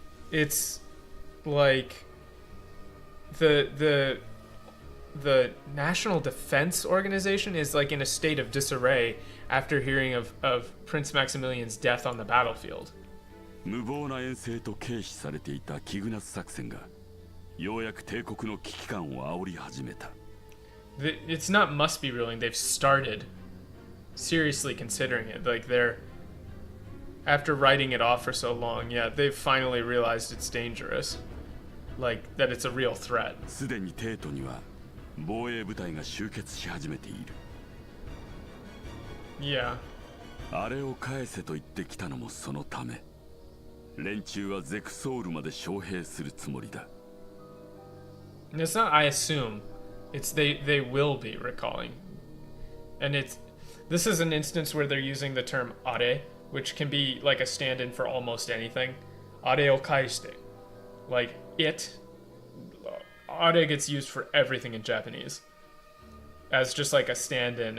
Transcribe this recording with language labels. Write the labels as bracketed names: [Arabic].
[English] It's like the National Defense Organization is like in a state of disarray after hearing of Prince Maximilian's death on the battlefield. [Japanese] 無謀な遠征と軽視されていたキグナス作戦がようやく帝国の危機感を煽り始めた。 [English] It's not must be ruling. They've started seriously considering it. Like they're, after writing it off for so long, yeah, they've finally realized it's dangerous. Like that it's a real threat. [Japanese] すでにテートには防衛部隊が集結し始めている。 [English] Yeah. [Japanese] あれを返せと言ってきたのもそのため。連中はゼクソールまで招兵するつもりだ。 [English] It's not I assume. It's they will be recalling. And this is an instance where they're using the term are, which can be like a stand-in for almost anything. [Japanese] Are o kaishite. [English] Like it. Are gets used for everything in Japanese. As just like a stand-in.